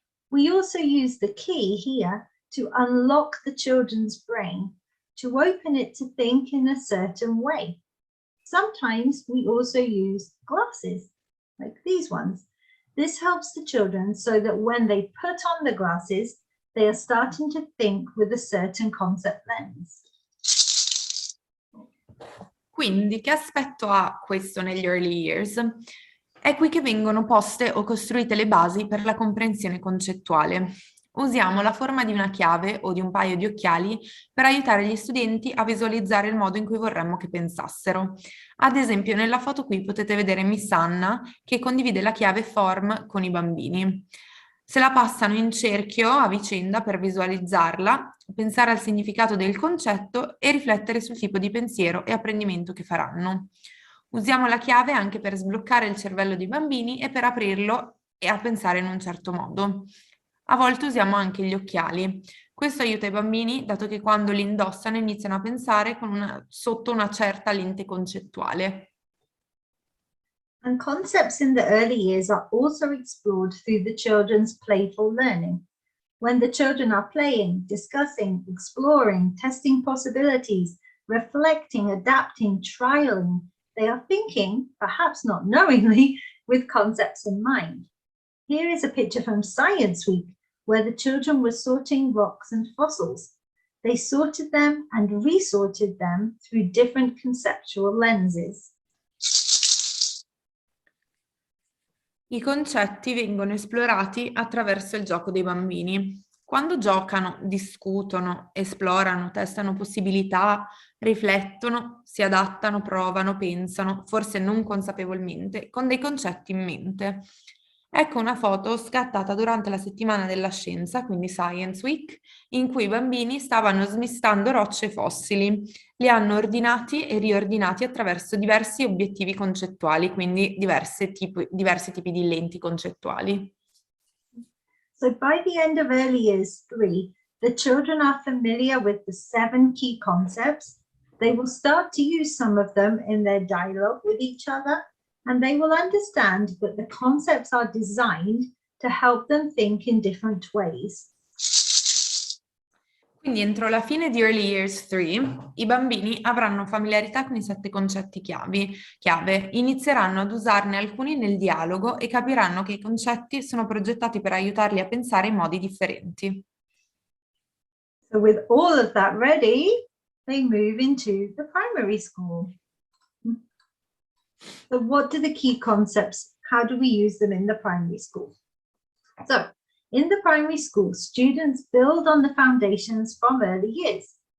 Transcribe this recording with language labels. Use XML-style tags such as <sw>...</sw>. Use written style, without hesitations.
<en>We also use the key here to unlock the children's brain, to open it to think in a certain way. Sometimes we also use glasses, like these ones. This helps the children so that when they put on the glasses, they are starting to think with a certain concept lens.</en> <it>Quindi, che aspetto ha questo negli early years? È qui che vengono poste o costruite le basi per la comprensione concettuale. Usiamo la forma di una chiave o di un paio di occhiali per aiutare gli studenti a visualizzare il modo in cui vorremmo che pensassero. Ad esempio, nella foto qui potete vedere Miss Anna che condivide la chiave form con i bambini. Se la passano in cerchio a vicenda per visualizzarla, pensare al significato del concetto e riflettere sul tipo di pensiero e apprendimento che faranno. Usiamo la chiave anche per sbloccare il cervello dei bambini e per aprirlo e a pensare in un certo modo. A volte usiamo anche gli occhiali. Questo aiuta i bambini, dato che quando li indossano iniziano a pensare sotto una certa lente concettuale.</it> <en>And concepts in the early years are also explored through the children's playful learning. When the children are playing, discussing, exploring, testing possibilities, reflecting, adapting, trialing, they are thinking, perhaps not knowingly, with concepts in mind. Here is a picture from Science Week, where the children were sorting rocks and fossils. They sorted them and resorted them through different conceptual lenses.</en> <it>I concetti vengono esplorati attraverso il gioco dei bambini. Quando giocano, discutono, esplorano, testano possibilità, riflettono, si adattano, provano, pensano, forse non consapevolmente, con dei concetti in mente. Ecco una foto scattata durante la settimana della scienza, quindi Science Week, in cui i bambini stavano smistando rocce e fossili. Li hanno ordinati e riordinati attraverso diversi obiettivi concettuali, quindi diversi tipi di lenti concettuali.</it> <en>So by the end of early years 3, the children are familiar with the 7 key concepts, they will start to use some of them in their dialogue with each other, and they will understand that the concepts are designed to help them think in different ways.</en> <it>Quindi entro la fine di Early Years 3 i bambini avranno familiarità con i 7 concetti chiave, inizieranno ad usarne alcuni nel dialogo e capiranno che i concetti sono progettati per aiutarli a pensare in modi differenti.</it> <en>So with all of that ready, they move into the primary school. So what do the key concepts, how do we use them in the primary school? So in the primary school, students build on the foundations from early years.</en>